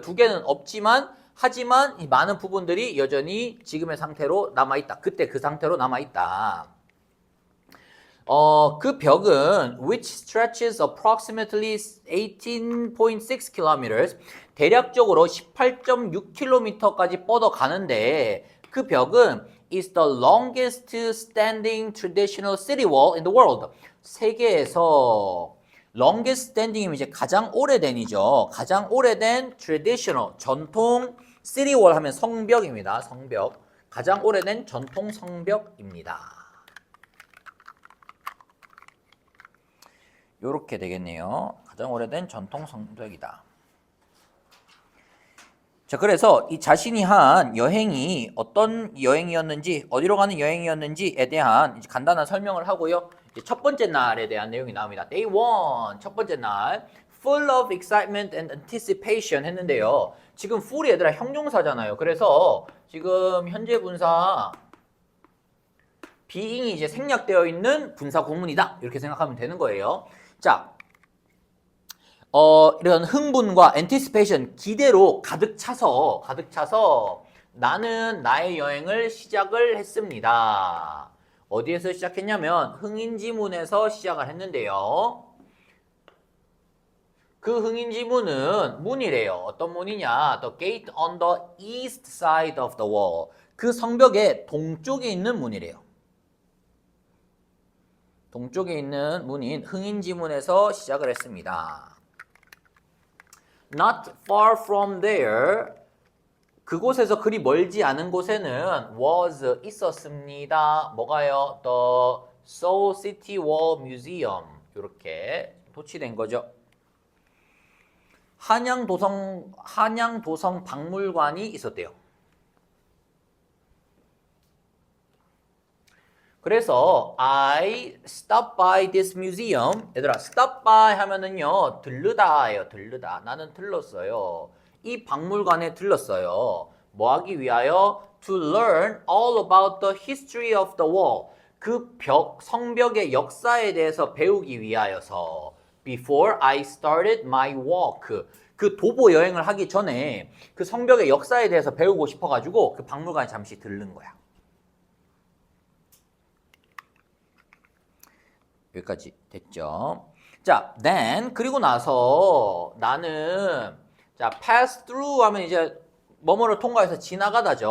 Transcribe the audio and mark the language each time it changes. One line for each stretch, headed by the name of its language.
Korean: 2개는 없지만, 하지만 이 많은 부분들이 여전히 지금의 상태로 남아 있다. 그때 그 상태로 남아 있다. 그 벽은 which stretches approximately 18.6 kilometers, 대략적으로 18.6km까지 뻗어 가는데,
English: 그 벽은 is the longest standing traditional city wall in the world.
Korean: 세계에서 longest standing 이면 이제 가장 오래된이죠. 가장 오래된 traditional, 전통 city wall 하면 성벽입니다. 성벽. 가장 오래된 전통 성벽입니다. 요렇게 되겠네요. 가장 오래된 전통 성벽이다. 자, 그래서 이 자신이 한 여행이 어떤 여행이었는지, 어디로 가는 여행이었는지에 대한 이제 간단한 설명을 하고요. 이제 첫 번째 날에 대한 내용이 나옵니다.
English: Day 1, 첫 번째 날, full of excitement and anticipation 했는데요.
Korean: 지금 full이 얘들아 형용사잖아요. 그래서 지금 현재 분사 being이 이제 생략되어 있는 분사 구문이다. 이렇게 생각하면 되는 거예요. 자, 이런 흥분과 anticipation, 기대로 가득 차서 나는 나의 여행을 시작을 했습니다. 어디에서 시작했냐면 흥인지문에서 시작을 했는데요. 그 흥인지문은 문이래요. 어떤 문이냐?
English: The gate on the east side of the wall.
Korean: 그 성벽의 동쪽에 있는 문이래요. 동쪽에 있는 문인 흥인지문에서 시작을 했습니다. Not far from there, 그곳에서 그리 멀지 않은 곳에는 was 있었습니다.
English: 뭐가요? The Seoul City Wall Museum.
Korean: 이렇게 도치된 거죠. 한양도성 박물관이 있었대요.
English: 그래서 I stopped by this museum.
Korean: 얘들아, stop by 하면은요, 들르다예요. 들르다. 나는 들렀어요. 이 박물관에 들렀어요. 뭐 하기 위하여?
English: To learn all about the history of the wall.
Korean: 그 벽, 성벽의 역사에 대해서 배우기 위하여서.
English: Before I started my walk.
Korean: 그 도보 여행을 하기 전에 그 성벽의 역사에 대해서 배우고 싶어가지고 그 박물관에 잠시 들른 거야. 여기까지 됐죠. 자, then 그리고 나서 나는 자 pass through 하면 이제 뭐뭐를 통과해서 지나가다죠.